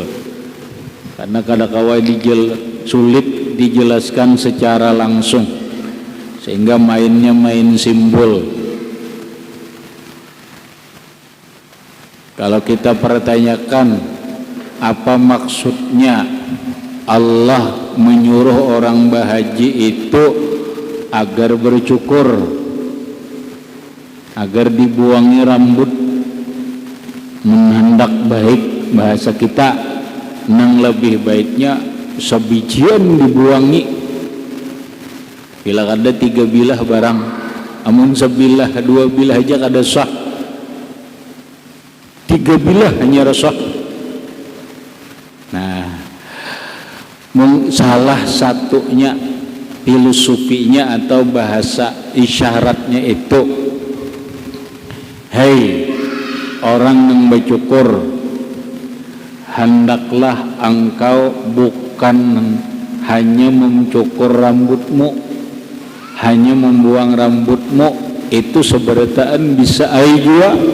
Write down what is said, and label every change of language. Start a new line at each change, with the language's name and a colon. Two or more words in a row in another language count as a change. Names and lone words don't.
Banjar: Karena kadang-kadang sulit dijelaskan secara langsung, sehingga mainnya main simbol. Kalau kita pertanyakan apa maksudnya Allah menyuruh orang berhaji itu agar bercukur, agar dibuangi rambut, menghendak baik bahasa kita, nang lebih baiknya sebijian dibuangi. Bila ada 3 bilah barang, amun sebilah 2 bilah aja kada sah, 3 bilah hanya resah. Nah, salah satunya filosofinya atau bahasa isyaratnya itu, hei orang yang bercukur, hendaklah engkau bukan hanya mencukur rambutmu, hanya membuang rambutmu, itu seberataan bisa jua.